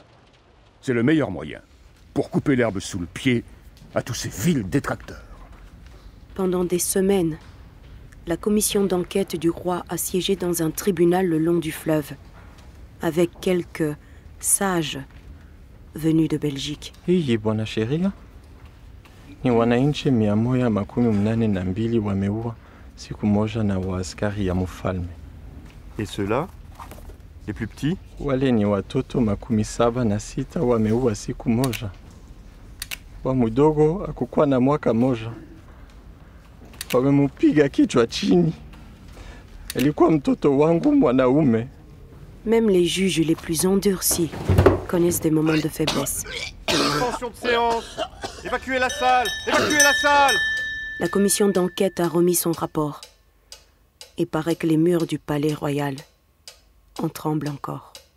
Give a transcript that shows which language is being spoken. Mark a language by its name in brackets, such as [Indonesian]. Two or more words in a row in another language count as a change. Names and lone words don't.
[French] C'est le meilleur moyen pour couper l'herbe sous le pied à tous ces vils détracteurs. Pendant des semaines, la commission d'enquête du roi a siégé dans un tribunal le long du fleuve, avec quelques sages venus de Belgique. [Swahili] Hii bwana sheria ni wananchi 182 wameua siku moja na waaskari ya mfalme. [French] Et ceux-là, les plus petits? [Swahili] Wale ni watoto 76 wameua siku moja. Wa mdogo akukuwa na mwaka moja. Wamemupiga kichwa chini. Alikuwa mtoto wangu mwanaume. [French] Même les juges les plus endurcis connaissent des moments de faiblesse. Suspension de séance. Évacuez la salle. Évacuez la salle. La commission d'enquête a remis son rapport. Il paraît que les murs du palais royal en tremblent encore.